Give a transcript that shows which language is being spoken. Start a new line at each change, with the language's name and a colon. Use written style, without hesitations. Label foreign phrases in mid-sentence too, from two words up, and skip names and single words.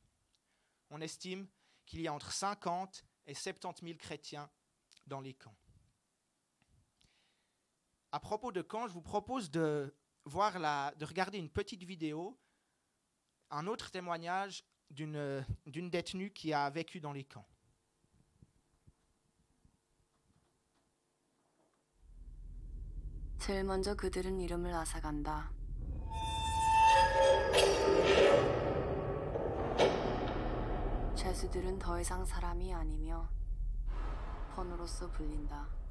French: On estime qu'il y a entre 50 et 70 000 chrétiens dans les camps. À propos de camps, je vous propose de regarder une petite vidéo, un autre témoignage d'une détenue qui a vécu dans les camps.
Korean: 제일 먼저 그들은 이름을 앗아간다. 죄수들은 더 이상 사람이 아니며 번호로서 불린다.